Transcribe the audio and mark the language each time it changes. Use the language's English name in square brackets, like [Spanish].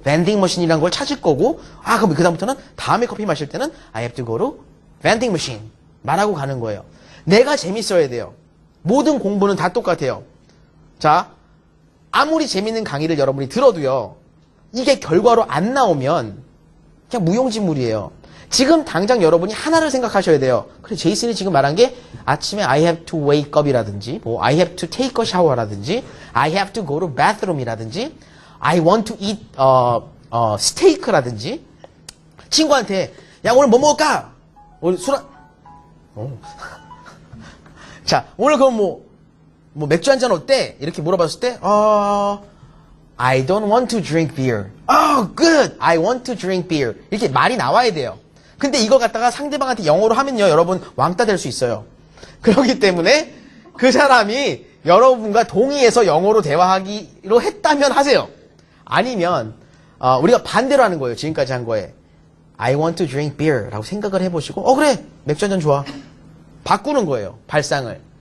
[Korean] 밴딩 머신이라는 걸 찾을 거고 그럼 그 다음부터는 다음에 커피 마실 때는 [English] I have to go to [Korean] 밴딩 머신 말하고 가는 거예요. 내가 재밌어야 돼요. 모든 공부는 다 똑같아요. 자, 아무리 재밌는 강의를 여러분이 들어도요. 이게 결과로 안 나오면 그냥 무용지물이에요. 지금 당장 여러분이 하나를 생각하셔야 돼요. 그래, 제이슨이 지금 말한 게 아침에 [English] I have to wake up [Korean] 이라든지 뭐 [English] I have to take a shower [Korean] 라든지 [English] I have to go to bathroom [Korean] 이라든지 [English] I want to eat steak [Korean] 라든지 친구한테 야 오늘 뭐 먹을까? 오늘 자, 오늘 그럼 뭐 맥주 한잔 어때? 이렇게 물어봤을 때 [English] I don't want to drink beer. Oh, good. I want to drink beer. [Korean] 이렇게 말이 나와야 돼요. 근데 이거 갖다가 상대방한테 영어로 하면요, 여러분 왕따 될 수 있어요. 그렇기 때문에 그 사람이 여러분과 동의해서 영어로 대화하기로 했다면 하세요. 아니면 우리가 반대로 하는 거예요. 지금까지 한 거에 [English] I want to drink beer [Korean] 라고 생각을 해보시고 그래, 맥주 한잔 좋아. 바꾸는 거예요. 발상을.